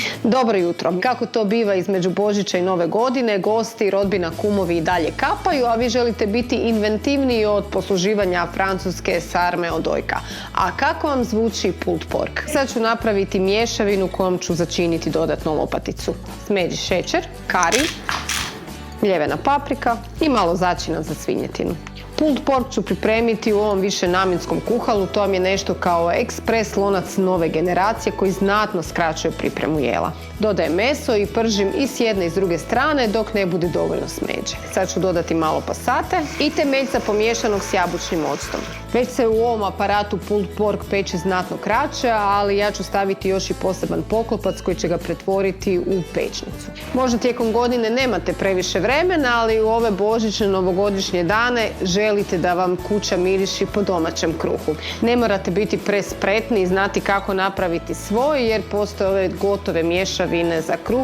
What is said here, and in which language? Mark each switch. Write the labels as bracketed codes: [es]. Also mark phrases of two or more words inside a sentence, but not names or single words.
[hr] Dobro jutro. Kako to biva između Božića i Nove godine, gosti, rodbina, kumovi i dalje kapaju, a vi želite biti inventivniji od posluživanja francuske sarme od ojka. A kako vam zvuči [en] pulled pork? [hr] Sad ću napraviti mješavinu kojom ću začiniti dodatnu lopaticu. Smeđi šećer, kari, mljevena paprika i malo začina za svinjetinu. [en] Pulled pork [hr] ću pripremiti u ovom višenamjenskom kuhalu, to vam je nešto kao ekspres lonac nove generacije koji znatno skraćuje pripremu jela. Dodajem meso i pržim i s jedne i s druge strane dok ne bude dovoljno smeđe. Sad ću dodati malo pasate i temeljca pomiješanog s jabučnim octom. Već se u ovom aparatu [en] pulled pork [hr] peče znatno kraće, ali ja ću staviti još i poseban poklopac koji će ga pretvoriti u pećnicu. Možda tijekom godine nemate previše vremena, ali u ove božićne novogodišnje dane želite da vam kuća miriši po domaćem kruhu. Ne morate biti prespretni i znati kako napraviti svoj, jer postoje ove gotove mješavine za kruh.